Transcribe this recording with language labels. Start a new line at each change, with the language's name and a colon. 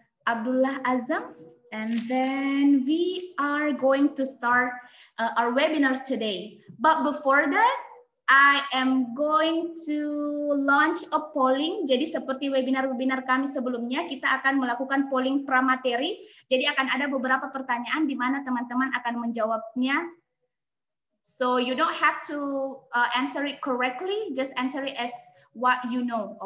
English: Abdullah Azam, and then we are going to start our webinar today. But before that, I am going to launch a polling.
Indonesian: Jadi seperti webinar-webinar kami sebelumnya, kita akan melakukan polling pramateri. Jadi akan ada beberapa pertanyaan di mana teman-teman akan menjawabnya.
English: So you don't have to answer it correctly, just answer it as what you know.